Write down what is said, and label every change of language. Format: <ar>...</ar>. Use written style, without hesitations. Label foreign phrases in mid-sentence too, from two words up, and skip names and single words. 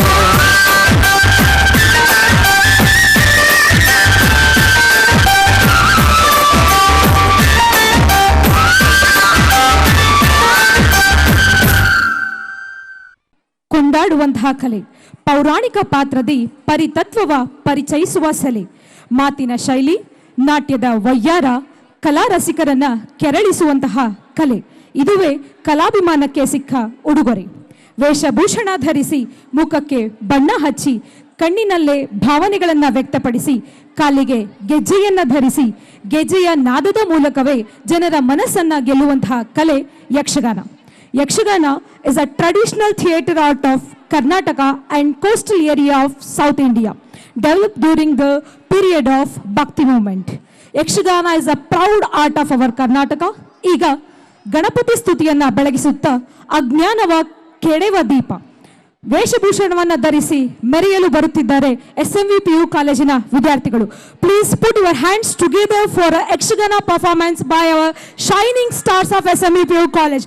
<kn>ಕೊಂಡಾಡುವಂತಹ ಕಲೆ, ಪೌರಾಣಿಕ ಪಾತ್ರದಿ ಪರಿತತ್ವವ ಪರಿಚಯಿಸುವ ಸೆಲೆ, ಮಾತಿನ ಶೈಲಿ, ನಾಟ್ಯದ ವಯ್ಯಾರ, ಕಲಾ ರಸಿಕರನ್ನ ಕೆರಳಿಸುವಂತಹ ಕಲೆ. ಇದುವೇ ಕಲಾಭಿಮಾನಕ್ಕೆ ಸಿಕ್ಕ ಉಡುಗೊರೆ. ವೇಷಭೂಷಣ ಧರಿಸಿ, ಮುಖಕ್ಕೆ ಬಣ್ಣ ಹಚ್ಚಿ, ಕಣ್ಣಿನಲ್ಲೇ ಭಾವನೆಗಳನ್ನು ವ್ಯಕ್ತಪಡಿಸಿ, ಕಾಲಿಗೆ ಗೆಜ್ಜೆಯನ್ನ ಧರಿಸಿ, ಗೆಜ್ಜೆಯ ನಾದದ ಮೂಲಕವೇ ಜನರ ಮನಸ್ಸನ್ನ ಗೆಲ್ಲುವಂತಹ ಕಲೆ ಯಕ್ಷಗಾನ.</kn> <en>Yakshagana is a traditional theatre art of Karnataka and coastal area of South India, developed during the period of Bhakti movement. Yakshagana is a proud art of our Karnataka.</en> <kn>ಈಗ ಗಣಪತಿ ಸ್ತುತಿಯನ್ನ ಬೆಳಗಿಸುತ್ತಾ ಅಜ್ಞಾನವ ಕೆಡೆವ ದೀಪ, ವೇಷಭೂಷಣವನ್ನು ಧರಿಸಿ ಮೆರೆಯಲು ಬರುತ್ತಿದ್ದಾರೆ SMVPU ಕಾಲೇಜಿನ ವಿದ್ಯಾರ್ಥಿಗಳು.</kn> <en>Please put your hands together for Yakshagana performance by our shining stars of SMVPU College.</en>